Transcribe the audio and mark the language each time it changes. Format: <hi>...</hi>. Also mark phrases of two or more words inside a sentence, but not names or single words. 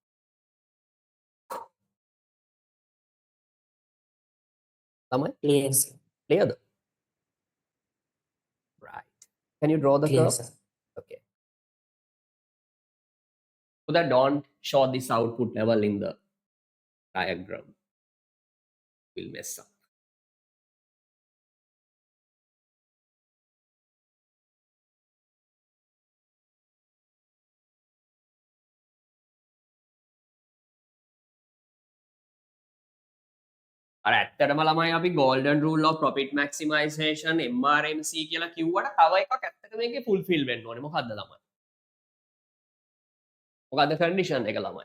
<en>Clear, sir. Clear? Right. Can you draw the Clear, curve? sir. Okay. So that don't show this output level in the diagram. Will mess up.</en> <si>අර ඇත්තටම ළමයි අපි</si> <en>golden rule of profit maximization MRMC</en> <si>කියලා කිව්වට තව එකක් ඇත්තට මේකේ fulfill වෙන්න ඕනේ. මොකද්ද ළමයි? මොකද්ද condition එක ළමයි?</si>